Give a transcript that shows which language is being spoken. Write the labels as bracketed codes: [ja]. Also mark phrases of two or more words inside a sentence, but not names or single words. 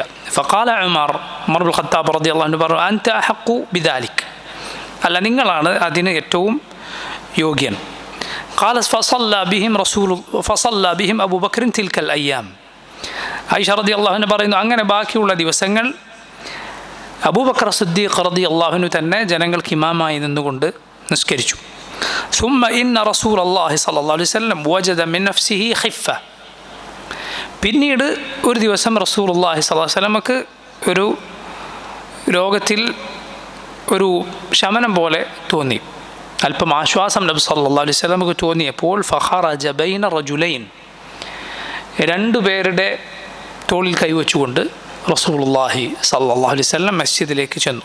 [ar] فقال عمر بن الخطاب رضي الله عنه [ml] പറഞ്ഞു, [ar] أنت أحق بذلك, [ml] അല്ല നിങ്ങളാണ് അതിന് ഏറ്റവും യോഗ്യൻ. [ar] قال فصلى بهم أبو بكر تلك الأيام. [ml] ആയിഷ [ar] رضي الله عنها [ml] പറയുന്നു, അങ്ങനെ ബാക്കിയുള്ള ദിവസങ്ങൾ അബൂബക്കർ സിദ്ദീഖ് [ar] رضي الله عنه [ml] തന്നെ ജനങ്ങൾക്ക് ഇമാമായി നിന്നുകൊണ്ട് നിസ്കരിച്ചു. [ar] ثم إن رسول الله صلى الله عليه وسلم وجد من نفسه خفة. [ml] പിന്നീട് ഒരു ദിവസം റസൂലുള്ളാഹി [ar] صلى الله عليه وسلم [ml] ഒരു രോഗത്തിൽ ഒരു ശമനം പോലെ തോന്നി, അല്പം ആശ്വാസം നബി [ar] صلى الله عليه وسلم [ml] തോന്നിയപ്പോൾ [ar] فخرج بين رجلين, [ml] രണ്ടുപേരുടെ തോളിൽ കൈവച്ചുകൊണ്ട് [ar] رسول الله صلى الله عليه وسلم [ml] മസ്ജിദിലേക്ക് ചെന്നു.